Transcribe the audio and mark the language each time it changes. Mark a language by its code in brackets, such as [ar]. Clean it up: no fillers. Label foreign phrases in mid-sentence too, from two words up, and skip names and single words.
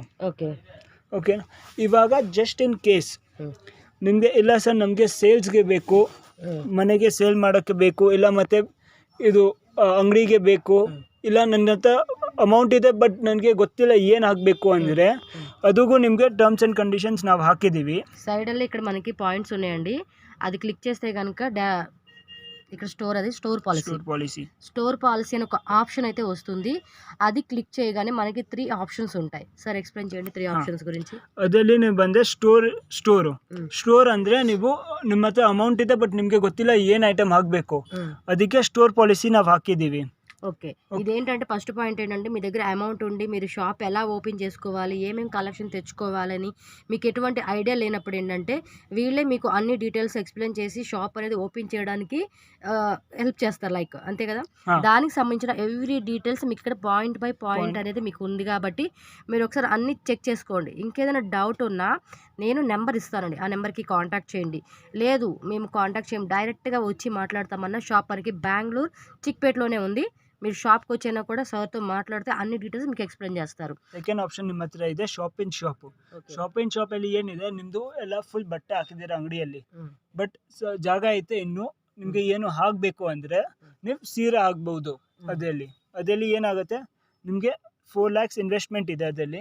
[kn] ಓಕೆ, ಇವಾಗ [en] just in case [kn] ನಿಮಗೆ ಇಲ್ಲ ಸರ್ ನಮಗೆ ಸೇಲ್ಸ್ಗೆ ಬೇಕು, ಮನೆಗೆ ಸೇಲ್ ಮಾಡೋಕ್ಕೆ ಬೇಕು, ಇಲ್ಲ ಮತ್ತು ಇದು ಅಂಗಡಿಗೆ ಬೇಕು, ಇಲ್ಲ ನನ್ನ ಹತ್ರ ಅಮೌಂಟ್ ಇದೆ ಬಟ್ ನನಗೆ ಗೊತ್ತಿಲ್ಲ ಏನು ಹಾಕಬೇಕು ಅಂದರೆ ಅದಕ್ಕೂ నిಮಗೆ [en] terms and conditions [kn] ನಾವು ಹಾಕಿದ್ದೀವಿ. [te] సైడల్లో ఇక్కడ మనకి పాయింట్స్ ఉన్నాయండి. అది క్లిక్ చేస్తే కనుక ఇక్కడ [en] store policy [te] అని ఒక ఆప్షన్ అయితే వస్తుంది. అది క్లిక్ చేయగానే మనకి 3 ఆప్షన్స్ ఉంటాయి. [en] sir explain [te] చేయండి 3 ఆప్షన్స్ గురించి. [kn] ಅದರಲ್ಲಿ ನೀವು ಬಂದರೆ ಸ್ಟೋರ್ ಅಂದರೆ ನೀವು ನಿಮ್ಮ ಹತ್ರ ಅಮೌಂಟ್ ಇದೆ ಬಟ್ ನಿಮಗೆ ಗೊತ್ತಿಲ್ಲ ಏನು ಐಟಮ್ ಹಾಕಬೇಕು, ಅದಕ್ಕೆ [en] store policy [kn] ನಾವು ಹಾಕಿದ್ದೀವಿ. [te] ఓకే, ఇదేంటంటే [en] first point [te] ఏంటంటే మీ దగ్గర అమౌంట్ ఉండి మీరు షాప్ ఎలా ఓపెన్ చేసుకోవాలి, ఏమేమి కలెక్షన్ తెచ్చుకోవాలని మీకు ఎటువంటి ఐడియా లేనప్పుడు ఏంటంటే వీళ్ళే మీకు అన్ని [en] details explain [te] చేసి షాప్ అనేది ఓపెన్ చేయడానికి హెల్ప్ చేస్తారు. లైక్ అంతే కదా, దానికి సంబంధించిన [en] every details [te] మీకు ఇక్కడ [en] point by point [te] అనేది మీకు ఉంది కాబట్టి మీరు ఒకసారి అన్ని చెక్ చేసుకోండి. ఇంకేదైనా డౌట్ ఉన్నా నేను నెంబర్ ఇస్తానండి, ఆ నెంబర్కి కాంటాక్ట్ చేయండి. లేదు మేము కాంటాక్ట్ చేయం డైరెక్ట్గా వచ్చి మాట్లాడతామన్నా షాప్ మనకి బెంగళూరు చిక్పేటలోనే ఉంది. మీరు షాప్కి వచ్చినా కూడా సార్తో మాట్లాడితే అన్ని డీటెయిల్స్ మీకు ಎಕ್ಸ್ಪ್ಲೇನ್ చేస్తారు. [en] second option [kn] ನಿಮ್ಮ ಹತ್ರ ಇದೆ [en] shop in [kn] ಶಾಪಲ್ಲಿ ಏನಿದೆ ನಿಮ್ಮದು ಎಲ್ಲ ಫುಲ್ ಬಟ್ಟೆ ಹಾಕಿದ್ದೀರಾ ಅಂಗಡಿಯಲ್ಲಿ, ಬಟ್ ಜಾಗ ಐತೆ ಇನ್ನು ನಿಮಗೆ ಏನು ಹಾಕಬೇಕು ಅಂದರೆ ನೀವು ಸೀರೆ ಆಗ್ಬೋದು. ಅದರಲ್ಲಿ ಏನಾಗುತ್ತೆ ನಿಮಗೆ 4 lakhs ಇನ್ವೆಸ್ಟ್ಮೆಂಟ್ ಇದೆ ಅದರಲ್ಲಿ.